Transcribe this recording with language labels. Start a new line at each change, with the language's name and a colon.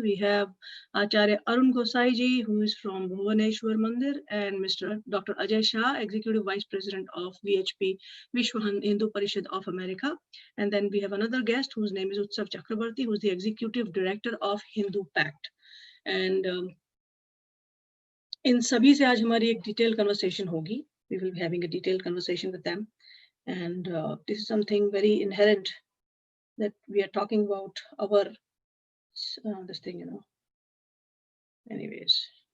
English: We have Acharya Arun Gosai ji, who is from Bhuvaneshwar Mandir, and Mr. Dr. Ajay Shah, executive vice president of VHP, Vishwa Hindu Parishad of America. And then we have another guest whose name is Utsav Chakrabarti, who's the executive director of Hindu Pact.
Hindi: And इन सभी से आज हमारी एक detail conversation होगी.
English: We will be having a detailed conversation with them, and this is something very inherent that we are talking about our this thing, you know. Anyways.